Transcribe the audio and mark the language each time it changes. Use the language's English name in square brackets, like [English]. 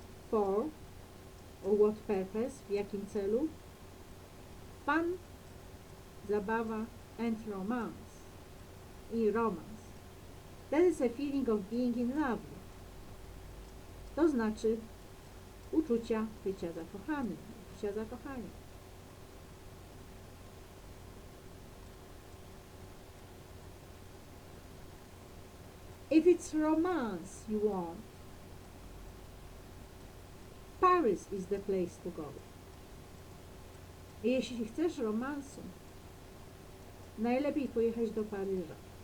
[English] For, what purpose, [Polish] w jakim celu? [English] Fun, [Polish] zabawa, [English] and romance, i romance. That is a feeling of being in love. [Polish] To znaczy uczucia bycia zakochanym, uczucia zakochania. [English] If it's romance you want, Paris is the place to go. [Polish] Jeśli chcesz romansu, najlepiej pojechać do Paryża.